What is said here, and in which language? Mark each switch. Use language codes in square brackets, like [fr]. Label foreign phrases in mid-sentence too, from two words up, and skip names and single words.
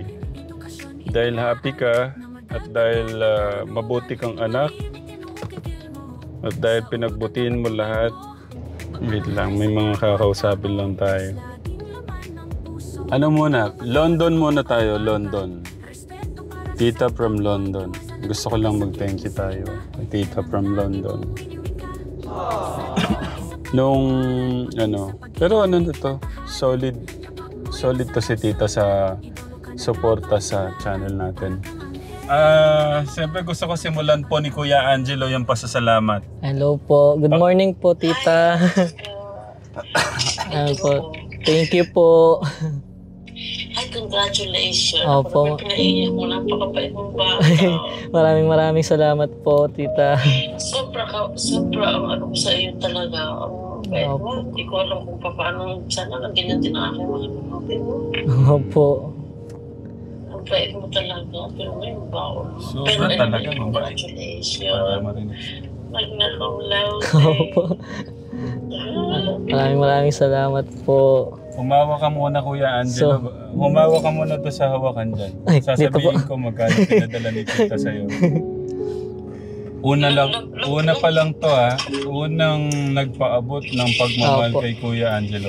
[tl] Dahil happy ka at dahil mabuti kang anak at dahil pinagbutihin mo lahat, wait lang, may mga kakausapin lang tayo. Ano muna? London muna tayo, London. Tita from London. Gusto ko lang mag- [en] thank you [tl] tayo. Tita from London. Nung, pero ano na to? Solid to si Tita sa suporta sa channel natin. Siyempre gusto ko simulan po ni Kuya Angelo yung pasasalamat. Hello po. [en] Good morning [tl] po, Tita. Po. [en] Thank you po. [tl] Ay, congratulations. Opo. Pinaiyak mo, napakabait mo ba? Maraming salamat po, Tita. Sobra ang ano sa iyo talaga. Hindi ko alam kung paano, sana lang ganyan din ang aking mga kapatid mo. Opo. Ang bait mo talaga, pero may baon. Sobra talaga, mabait. Congratulations. [la] Magna cum laude. [tl] Opo. Maraming salamat po. Humawa ka muna, Kuya Angelo. Humawa ka muna to sa hawakan dyan. Ay, sasabihin ko magkano pinadala ni Tita sa'yo. Una pa lang to ha. Unang nagpaabot ng pagmamahal kay Kuya Angelo.